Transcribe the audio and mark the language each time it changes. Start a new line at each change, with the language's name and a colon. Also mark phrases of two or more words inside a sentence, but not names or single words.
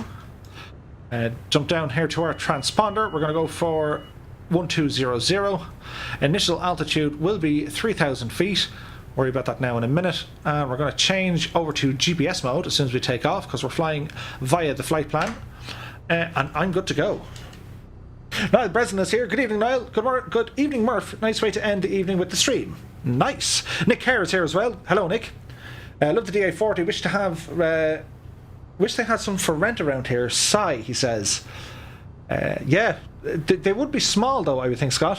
English: Jump down here to our transponder. We're going to go for 1200. Initial altitude will be 3,000 feet. Worry about that now in a minute. And we're going to change over to GPS mode as soon as we take off, because we're flying via the flight plan. And I'm good to go. Niall Breslin is here. Good evening, Niall. Good evening, Murph. Nice way to end the evening with the stream. Nice. Nick Kerr is here as well. Hello, Nick. Love the DA40. Wish they had some for rent around here. Sigh, he says. Yeah, they would be small though, I would think, Scott.